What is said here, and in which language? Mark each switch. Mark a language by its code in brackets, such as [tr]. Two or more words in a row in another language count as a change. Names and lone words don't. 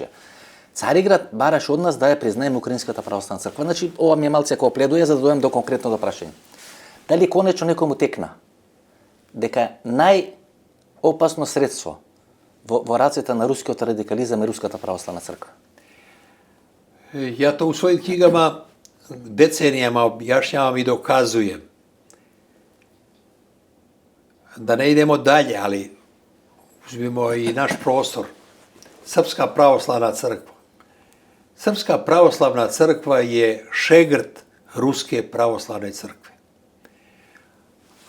[mk] Цариград бараше од нас да ја признаеме Украинската православна црква. Значи, ова ми е малце како пледуја за да дојдем до конкретното прашање. Дали конечно некому текна дека најопасно средство во рацете на рускиот радикализам е Руската православна црква? [sr] Ja to u svojim knjigama decenijama objašnjavam i dokazujem. Da ne idemo dalje, ali uzmimo i naš prostor. Srpska pravoslavna crkva. Srpska pravoslavna crkva je šegrt Ruske pravoslavne crkve.